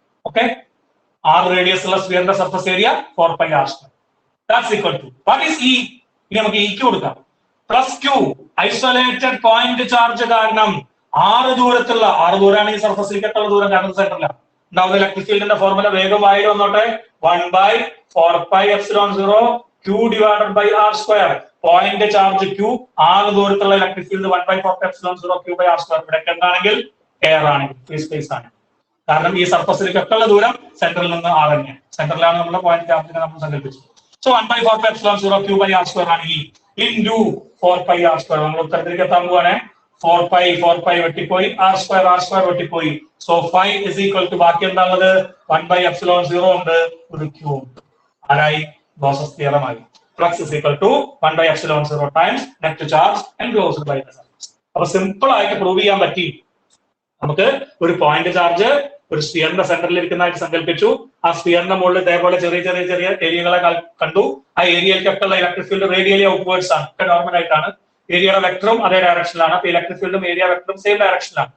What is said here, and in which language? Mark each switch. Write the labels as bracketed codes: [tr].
[ml] Okay, 6 radius ഉള്ള സ്ഫിയറിന്റെ surface area 4πr². [en] That's equal to what is E? [ml] ഇനി നമുക്ക് ഇക്ക് കൊടുക്കാം. Plus Q isolated point charge കാരണം 6 ദൂരത്തുള്ള 6 ദൂരമാണ് ഈ സർഫസിലേക്കുള്ള ദൂരം, കാരണം സെന്ററിലാണ് ഉണ്ടാവുന്ന ഇലക്ട്രിക് ഫീൽഡിന്റെ ഫോർമുല വേഗം വായിൽ വന്നോട്ടെ. [en] 1/4πε0 Q divided by r². [ml] Point charge Q, 6 ദൂരത്തുള്ള electric field 1/4πε0 Q/r². ഇവിടെ എന്താണെങ്കിൽ എയർ ആണെങ്കിൽ ഫ്രീ സ്പേസ് ആണ്. കാരണം ഈ സർഫസിലേക്കൊക്കെ ഉള്ള ദൂരം സെന്ററിൽ നിന്ന് R തന്നെയാണ്. സെന്ററിലാണ് നമ്മുടെ പോയിന്റ് ചാർജിനെ നമ്മൾ സങ്കല്പിച്ചത്. സോ 1/4πε0 Q/r² ആണ് ഈ ഇൻറ്റു 4πr². നമ്മൾ ഉത്തരത്തിലേക്ക് എത്താൻ പോവാണ്. 4π വെട്ടിപ്പോയി, r² വെട്ടിപ്പോയി. So [en] phi is equal to [ml] ബാക്കി എന്താണുള്ളത്? 1/ε0 ഉണ്ട്, ഒരു Q ഉണ്ട്. ആരായി? Gauss's തിയറമായി. [en] Flux is equal to 1/ε0 times net charge enclosed by the surface. [ml] അപ്പൊ സിമ്പിൾ ആയിട്ട് പ്രൂവ് ചെയ്യാൻ പറ്റി. നമുക്ക് ഒരു പോയിന്റ് ചാർജ് ഒരു സ്ഫിയറിന്റെ സെന്ററിൽ ഇരിക്കുന്നതായിട്ട് സങ്കല്പിച്ചു. ആ സ്ഫിയറിന്റെ മുകളിൽ ഇതേപോലെ ചെറിയ ചെറിയ ചെറിയ ഏരിയകളെ കണ്ടു. ആ ഏരിയയിലേക്കൊക്കെ ഉള്ള ഇലക്ട്രിക് ഫീൽഡ് റേഡിയലി ഔട്ട്വേർഡ്സ് ആണ്, ഒക്കെ നോർമൽ ആയിട്ടാണ്. ഏരിയയുടെ വെക്ടറും അതേ ഡയറക്ഷനിലാണ്. അപ്പൊ ഇലക്ട്രിക് ഫീൽഡും ഏരിയ വെക്ടറും സെയിം ഡയറക്ഷനിലാണ്.